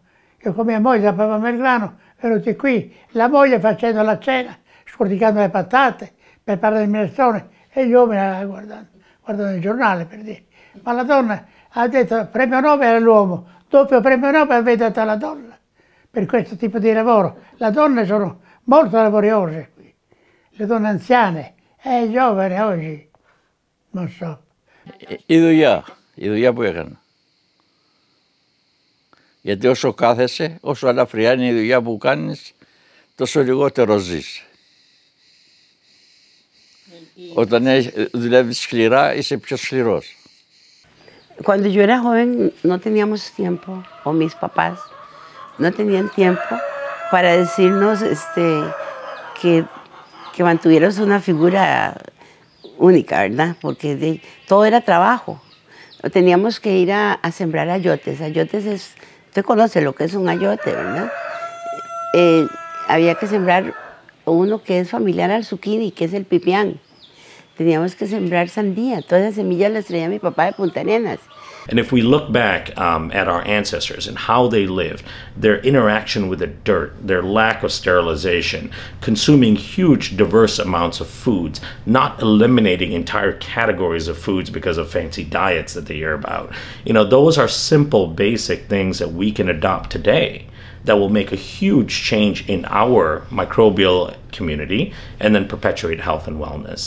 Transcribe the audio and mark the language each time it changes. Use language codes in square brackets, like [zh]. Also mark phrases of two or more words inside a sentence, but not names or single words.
[it] Io con mia moglie zappavamo il grano, venuti qui, la moglie facendo la cena, scorticando le patate, preparando il minestrone, e gli uomini guardando il giornale per dire. Ma la donna ha detto premio Nobel all'uomo, doppio premio Nobel avete dato alla donna per questo tipo di lavoro. Le donne sono molto laboriose qui, le donne anziane, giovani oggi, non so. [el] Η δουλειά που έκανα. Γιατί όσο κάθεσαι, όσο ελαφριά είναι η δουλειά που κάνεις, τόσο λιγότερο ζεις. Όταν δουλεύεις σκληρά, είσαι πιο σκληρός. [es] Cuando yo era joven no teníamos tiempo, o mis papás no tenían tiempo para decirnos que mantuviéramos una figura única, ¿verdad? Porque todo era trabajo. Teníamos que ir a sembrar ayotes. Ayotes es, usted conoce lo que es un ayote, ¿verdad? Había que sembrar uno que es familiar al zucchini, que es el pipián. Teníamos que sembrar sandía. Todas las semillas las traía mi papá de Punta Arenas. [en] And if we look back at our ancestors and how they lived, their interaction with the dirt, their lack of sterilization, consuming huge diverse amounts of foods, not eliminating entire categories of foods because of fancy diets that they hear about, you know, those are simple, basic things that we can adopt today that will make a huge change in our microbial community and then perpetuate health and wellness.